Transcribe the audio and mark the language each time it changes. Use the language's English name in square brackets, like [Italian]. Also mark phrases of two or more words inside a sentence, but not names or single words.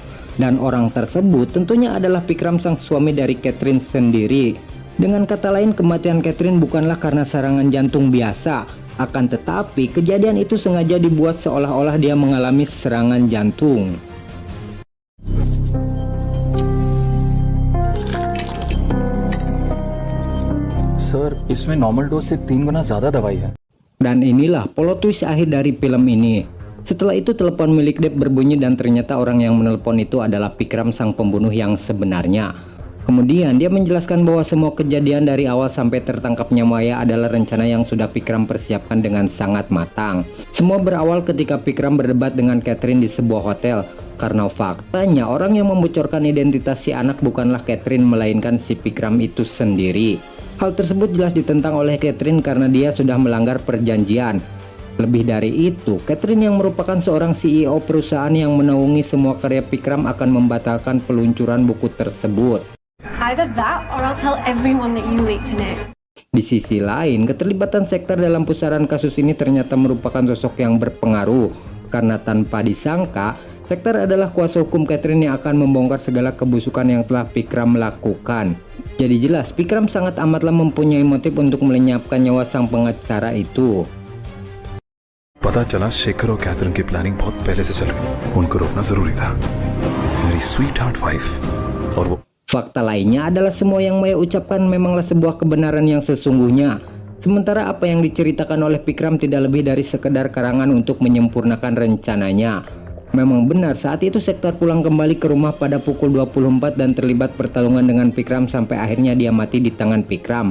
[Indonesian] Dan orang tersebut tentunya adalah Vikram, sang suami dari Catherine sendiri. Dengan kata lain, kematian Catherine bukanlah karena serangan jantung biasa. Akan tetapi, kejadian itu sengaja dibuat seolah-olah dia mengalami serangan jantung. [Hindi] सर, इसमें [English] normal dose [Hindi] से 3 गुना ज्यादा दवाई है. [Indonesian] Dan inilah plot twist akhir dari film ini. Setelah itu telepon milik Dev berbunyi dan ternyata orang yang menelpon itu adalah Vikram sang pembunuh yang sebenarnya. Kemudian dia menjelaskan bahwa semua kejadian dari awal sampai tertangkapnya Maya adalah rencana yang sudah Vikram persiapkan dengan sangat matang. Semua berawal ketika Vikram berdebat dengan Catherine di sebuah hotel. Karena faktanya orang yang membocorkan identitas si anak bukanlah Catherine melainkan si Vikram itu sendiri. Hal tersebut jelas ditentang oleh Catherine karena dia sudah melanggar perjanjian. Lebih dari itu, Catherine yang merupakan seorang CEO perusahaan yang menaungi semua karya Vikram akan membatalkan peluncuran buku tersebut. [English] Either that or I'll tell everyone that you leaked Nick. [Indonesian] Di sisi lain, keterlibatan Sektar dalam pusaran kasus ini ternyata merupakan sosok yang berpengaruh. Karena tanpa disangka, Sektar adalah kuasa hukum Catherine yang akan membongkar segala kebusukan yang telah Vikram lakukan. Jadi jelas, Vikram sangat amatlah mempunyai motif untuk melenyapkan nyawa sang pengacara itu. [Hindi] पता चला शेखर और कैथरीन की प्लानिंग बहुत पहले से चल गई। उनको रोकना जरूरी था। मेरी [English] sweet heart wife [Hindi] और वो [Indonesian] Fakta lainnya adalah semua yang Maya ucapkan memanglah sebuah kebenaran yang sesungguhnya. Sementara apa yang diceritakan oleh Vikram tidak lebih dari sekedar karangan untuk menyempurnakan rencananya. Memang benar saat itu Sektar pulang kembali ke rumah pada pukul 24 dan terlibat pertarungan dengan Vikram sampai akhirnya dia mati di tangan Vikram.